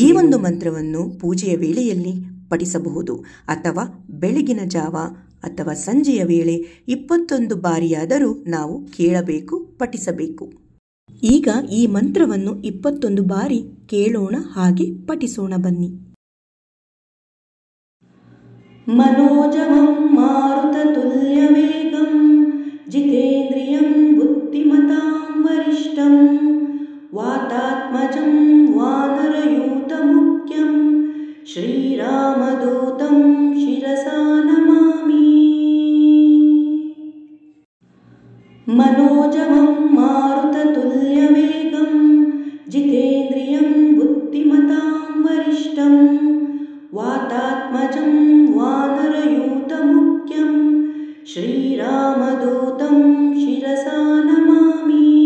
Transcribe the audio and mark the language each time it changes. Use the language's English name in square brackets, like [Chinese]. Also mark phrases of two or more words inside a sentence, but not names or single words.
[Kannada] ಈ ಒಂದು ಮಂತ್ರವನ್ನು ಪೂಜೆಯ ವೇಳೆಯಲ್ಲಿ ಪಠಿಸಬಹುದು ಅಥವಾ ಬೆಳಗಿನ ಜಾವ ಅಥವಾ ಸಂಜೆಯ ವೇಳೆ 21 ಬಾರಿಯಾದರೂ ನಾವು ಕೇಳಬೇಕು, ಪಠಿಸಬೇಕು. ಈಗ ಈ ಮಂತ್ರವನ್ನು 21 ಬಾರಿ ಕೇಳೋಣ, ಹಾಗೆ ಪಠಿಸೋಣ ಬನ್ನಿ. [Sanskrit] ಮನೋಜವಂ ಮಾರುತತುಲ್ಯ ವೇಗಂ ಜಿತೇಂದ್ರಿಯಂ ಬುದ್ಧಿಮತಾಂ ವರಿಷ್ಠಂ ವಾತಾತ್ಮಜಂ ವಾನರಯೂತ ಮುಖ್ಯಂ ಶ್ರೀರಾಮದೂತಂ ಶಿರಸಾ ನಮಾಮಿ. ಮನೋಜವಂ ಮಾರುತತುಲ್ಯ ವೇಗಂ ಜಿತೇಂದ್ರಿಯಂ ಬುದ್ಧಿಮತಾಂ ವರಿಷ್ಠಂ ವಾತಾತ್ಮಜಂ ವಾನರಯೂತ ಮುಖ್ಯಂ ಶ್ರೀರಾಮದೂತಂ ಶಿರಸಾ ನಮಾಮಿ.